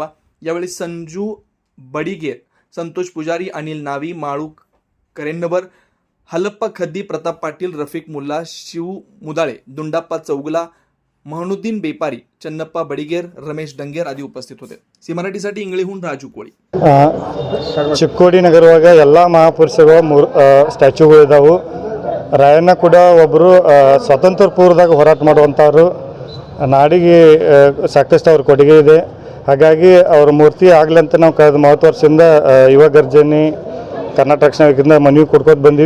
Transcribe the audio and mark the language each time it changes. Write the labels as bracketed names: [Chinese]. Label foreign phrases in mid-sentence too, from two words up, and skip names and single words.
[Marathi] यावेळी संजू बडिगेर, संतोष पुजारी, अनिल नावी, माळू करेन्नवर, हलप्पा खद्दी, प्रताप पाटील, रफिक मुल्ला, शिव मुदाळे, दुंडाप्पा चौगला, महनुद्दीन बेपारी, चन्नप्पा बडिगेर, रमेश डंगेर आदी उपस्थित होते। सी मराठीसाठी इंगळीहून राजू कोळी। [Kannada] ಚಿಕ್ಕೋಡಿ ನಗರವಾಗ ಎಲ್ಲ ಮಹಾಪುರುಷರು ಸ್ಟ್ಯಾಚ್ಯೂಗಳಿದಾವು। ರಾಯಣ್ಣ ಕೂಡ ಒಬ್ಬರು ಸ್ವಾತಂತ್ರ್ಯ ಪೂರ್ವದಾಗ ಹೋರಾಟ ಮಾಡುವಂಥವ್ರು, ನಾಡಿಗೆ ಸಾಕಷ್ಟು ಅವ್ರ ಕೊಡುಗೆ ಇದೆ। ಹಾಗಾಗಿ ಅವ್ರ ಮೂರ್ತಿ ಆಗಲಿ ಅಂತ ನಾವು ಕಳೆದ 30 ವರ್ಷದಿಂದ ಯುವ ಗರ್ಜನೆ ಕರ್ನಾಟಕ ರಕ್ಷಣಾ ವೇದಿಕೆಯಿಂದ ಮನವಿ ಕೊಡ್ಕೋತ ಬಂದೀವಿ।